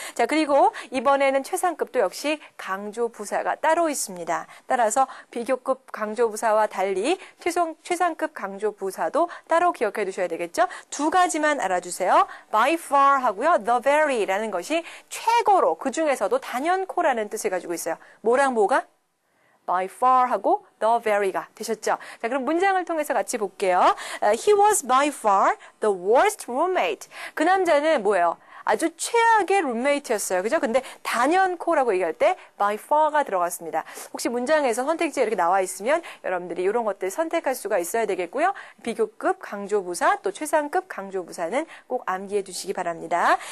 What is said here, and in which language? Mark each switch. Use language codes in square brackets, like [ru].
[ko] 자, 그리고 이번에는 최상급도 역시 강조 부사가 따로 있습니다. 따라서 비교급 강조 부사와 달리 최상급 강조 부사도 따로 기억해 두셔야 되겠죠. 두 가지만 알아주세요. By far 하고요. The very라는 것이 최고로 그 중에서도 단연코라는 뜻을 가지고 있어요. 뭐랑 뭐가? by far 하고 the very가 되셨죠? 자, 그럼 문장을 통해서 같이 볼게요. [en] He was by far the worst roommate. [ko] 그 남자는 뭐예요? 아주 최악의 룸메이트였어요. 그죠? 근데 단연코라고 얘기할 때 by far가 들어갔습니다. 혹시 문장에서 선택지에 이렇게 나와 있으면 여러분들이 이런 것들 선택할 수가 있어야 되겠고요. 비교급 강조부사 또 최상급 강조부사는 꼭 암기해 두시기 바랍니다.